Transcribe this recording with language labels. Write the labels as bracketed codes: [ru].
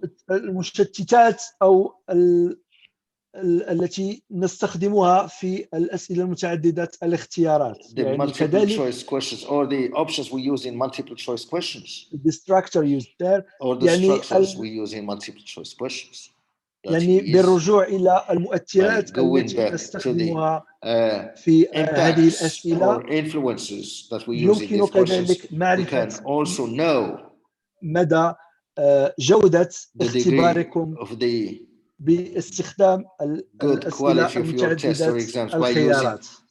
[ar] المشتتات أو التي نستخدمها في الأسئلة المتعددة الاختيارات. [en] the multiple choice questions or the options we use in multiple choice questions. The structure used there. Or the structures we use in multiple choice questions. [ar] يعني بالرجوع إلى المؤثرات التي نستخدمها في هذه الأسئلة. يمكن كذلك معرفة مدى جودة اختباركم باستخدام الأسئلة المتعددة الخيارات.